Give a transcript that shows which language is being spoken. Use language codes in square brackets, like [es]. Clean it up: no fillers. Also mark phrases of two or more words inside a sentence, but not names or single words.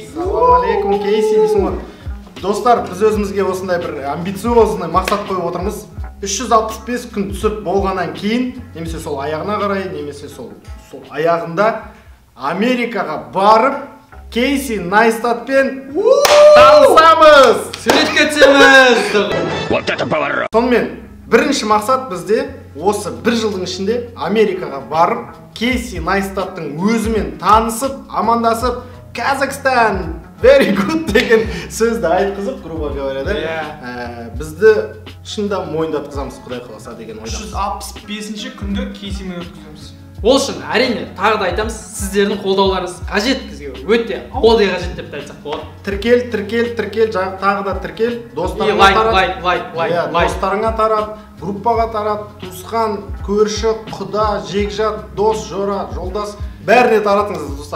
[ar] سلام عليكم, [kk] Кейси дейсің ғой. Достар, біз өзімізге осындай бір амбициозный мақсат қойып отырмыз. 365 күн түсіріп болғаннан кейін, немесе сол аяғына қарай, немесе сол аяғында Америкаға барып, Кейси Найстатпен танысамыз! Суретке түсеміз! [ru] Вот это поворот! [kk] Сонымен, бірінші мақсат бізде осы бір жылдың ішінде Америкаға барып, Кейси Найстаттың өзімен танысып, амандасып, Казахстан, [en] very good [kk] деген сөзді айтқызып, [ru] грубо говоря, [kk] да? Бізді шында мойындатқызамыз, Құдай қаласа деген ойдамыз. 365-ші күнді Кейсимен өткіземіз. Ол үшін әрине тағы да айтамыз, сіздердің қолдауларыңыз қажет бізге, өте қолдай қажет деп айтсақ болады. Тіркел, тағы да тіркел, достарыңа тарат, достарыңа тарат, группаға тарат, туысқан, көрші, құда, жекжат, дос, жора, жолдас, бәріне таратыңыз, достар.